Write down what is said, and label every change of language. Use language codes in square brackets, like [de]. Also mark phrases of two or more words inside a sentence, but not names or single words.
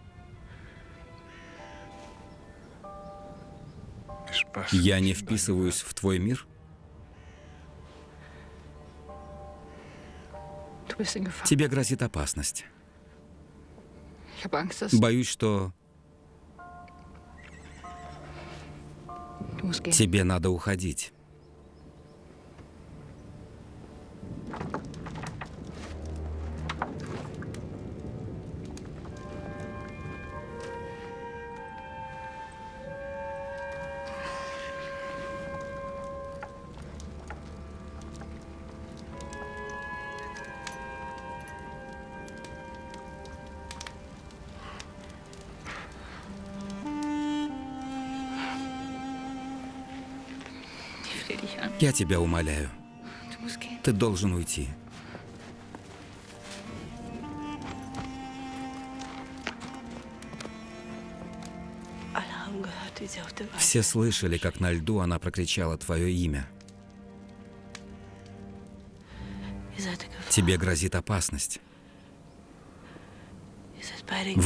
[ru] Я не вписываюсь в твой мир? [de] Du bist in Gefahr. [ru] Тебе грозит опасность. [de] Ich habe Angst, dass [ru] Боюсь, что [de] du musst gehen. [ru] тебе надо уходить. [de] Ich flehe dich an. [ru] Я тебя умоляю. [de] Du musst gehen. [ru] Ты должен уйти. [de] Alle haben gehört, wie sie auf dem Eis. [ru] Все слышали, как на льду она прокричала твое имя. [de] Ihr seid in Gefahr. [ru] Тебе грозит опасность. [de] Ihr seid beide in